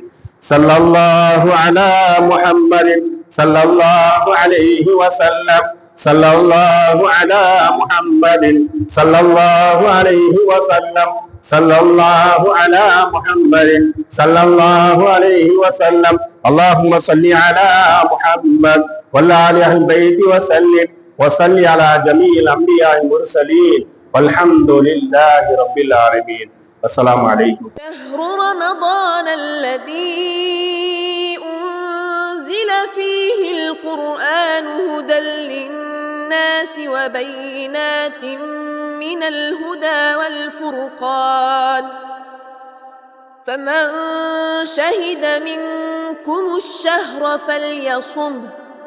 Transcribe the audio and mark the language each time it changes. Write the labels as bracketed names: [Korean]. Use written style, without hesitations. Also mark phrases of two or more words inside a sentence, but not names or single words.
[Arabic] صلى الله على محمد صلى الله عليه وسلم. صلى الله على محمد صلى الله عليه وسلم. صلى الله على محمد صلى الله عليه وسلم. اللهم صل على محمد وعلى آل البيت وسلم وصل على جميع الأنبياء والمرسلين والحمد لله رب العالمين. السلام عليكم. شهر رمضان الذي أنزل فيه القرآن هدى للناس وبينات من الهدى والفرقان، فمن شهد منكم الشهر فليصمه